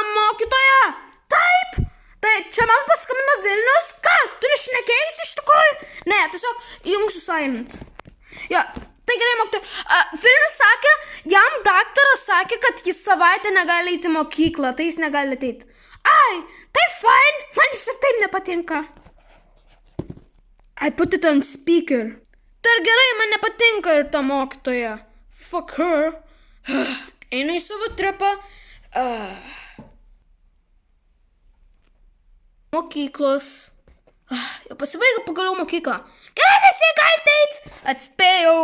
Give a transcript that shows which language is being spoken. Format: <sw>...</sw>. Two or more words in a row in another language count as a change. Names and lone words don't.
<lt>Mokytoja, taip, tai čia man paskambino Vilnius, ką, tu nešnekėjusi iš tikrųjų? Ne, tiesiog įjungsiu silent. Jo, tai gerai, mokytoja, Vilnius sakė, jam daktaras sakė, kad jis savaitę negali eiti į mokyklą, tai jis negali ateiti. Tai fine, man jis ir taip nepatinka.</lt> <en>I put it on speaker.</en> <lt>Tai ir gerai, man nepatinka ir ta mokytoja.</lt> <en>Fuck her.</en> <lt>Einu į savo tripą. Mokyklos. Jau pasibaigė pagaliau mokyklą. Gerai, visi galite eiti. Atspėjau.</lt>